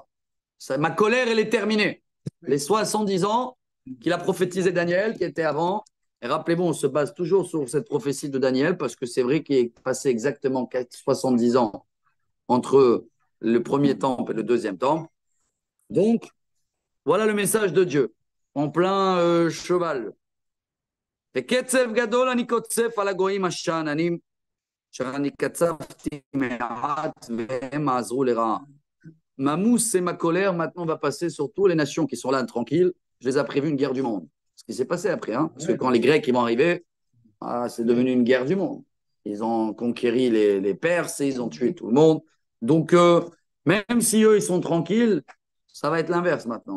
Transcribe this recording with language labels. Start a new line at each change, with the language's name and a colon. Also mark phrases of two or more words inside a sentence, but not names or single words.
French: Ma colère, elle est terminée. Les 70 ans qu'il a prophétisé Daniel, qui était avant. Et rappelez-vous, on se base toujours sur cette prophétie de Daniel, parce que c'est vrai qu'il est passé exactement 70 ans entre le premier temple et le deuxième temple. Donc, voilà le message de Dieu, en plein cheval.
Hebrew: וקצב גדול אני קוצף על הגויים השאננים, שאני קצבתי מעט והם עזרו לרעה.
French: Ma mousse et ma colère maintenant va passer sur toutes les nations qui sont là tranquilles. Je les ai prévu une guerre du monde. Ce qui s'est passé après, hein, parce que quand les Grecs ils vont arriver, c'est devenu une guerre du monde. Ils ont conquéri les Perses, ils ont tué tout le monde. Donc, même si eux ils sont tranquilles, ça va être l'inverse maintenant.